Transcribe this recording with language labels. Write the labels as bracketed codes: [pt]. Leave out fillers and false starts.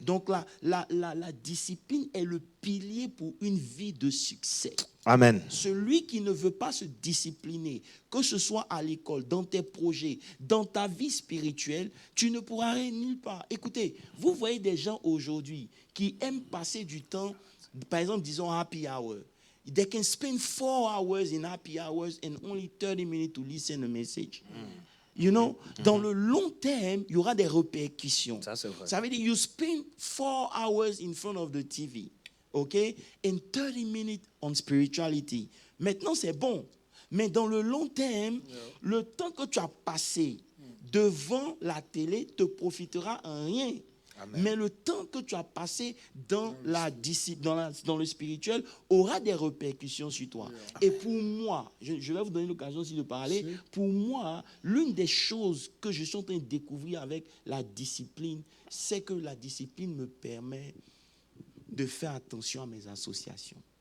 [fr] Donc la discipline est le pilier pour une vie de succès. Amen. Celui qui ne veut pas se discipliner, que ce soit à l'école, dans tes projets, dans ta vie spirituelle, tu ne pourras aller nulle part. Écoutez, vous voyez des gens aujourd'hui qui aiment passer du temps, par exemple, disons happy hour. [en] They can spend 4 hours in happy hours and only 30 minutes to listen a message. You know, [fr] dans le long terme, il y aura des répercussions. Ça, c'est vrai. Ça veut dire, you spend 4 hours in front of the TV, okay, and 30 minutes on spirituality. Maintenant, c'est bon. Mais dans le long terme, le temps que tu as passé devant la télé te profitera en rien. Amen. Mais le temps que tu as passé dans le spirituel aura des répercussions sur toi. Et pour moi, je vais vous donner l'occasion aussi de parler, pour moi, l'une des choses que je suis en train de découvrir avec la discipline, c'est que la discipline me permet de faire attention à mes associations.